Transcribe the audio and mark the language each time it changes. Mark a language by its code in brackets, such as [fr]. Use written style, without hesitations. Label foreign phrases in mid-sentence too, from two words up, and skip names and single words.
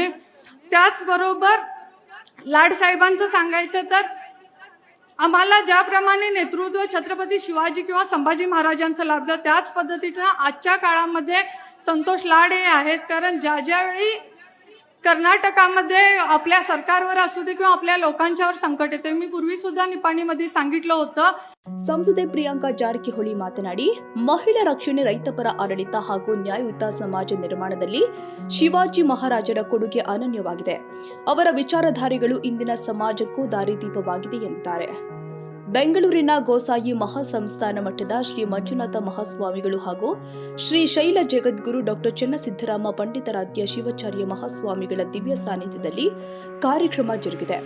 [mr] त्याचबरोबर लाडसाहेबांचं सांगायचं तर आम्हाला ज्याप्रमाणे नेतृत्व छत्रपती शिवाजी किंवा संभाजी महाराजांचं लाभलं त्याच पद्धतीनं आजच्या काळामध्ये संतोष लाड हे आहेत. कारण ज्यावेळी कर्नाटकामध्ये आपल्या सरकारवर असू दे किंवा आपल्या लोकांच्यावर संकट येते, मी पूर्वी सुद्धा निपाणीमध्ये सांगितलं होतं. [kn] ಸಂಸದೆ ಪ್ರಿಯಾಂಕಾ ಜಾರಕಿಹೊಳಿ ಮಾತನಾಡಿ, ಮಹಿಳಾ ರಕ್ಷಣೆ, ರೈತಪರ ಆಡಳಿತ ಹಾಗೂ ನ್ಯಾಯಯುತ ಸಮಾಜ ನಿರ್ಮಾಣದಲ್ಲಿ ಶಿವಾಜಿ ಮಹಾರಾಜರ ಕೊಡುಗೆ ಅನನ್ಯವಾಗಿದೆ. ಅವರ ವಿಚಾರಧಾರೆಗಳು ಇಂದಿನ ಸಮಾಜಕ್ಕೂ ದಾರಿದೀಪವಾಗಿದೆ ಎಂದಿದ್ದಾರೆ. ಬೆಂಗಳೂರಿನ ಗೋಸಾಯಿ ಮಹಾಸಂಸ್ಥಾನ ಮಠದ ಶ್ರೀ ಮಂಜುನಾಥ ಮಹಾಸ್ವಾಮಿಗಳು ಹಾಗೂ ಶ್ರೀ ಶೈಲ ಜಗದ್ಗುರು ಡಾಕ್ಟರ್ ಚನ್ನಸಿದ್ದರಾಮ ಪಂಡಿತಾರಾಧ್ಯ ಶಿವಾಚಾರ್ಯ ಮಹಾಸ್ವಾಮಿಗಳ ದಿವ್ಯ ಸಾನ್ನಿಧ್ಯದಲ್ಲಿ ಕಾರ್ಯಕ್ರಮ ಜರುಗಿದೆ.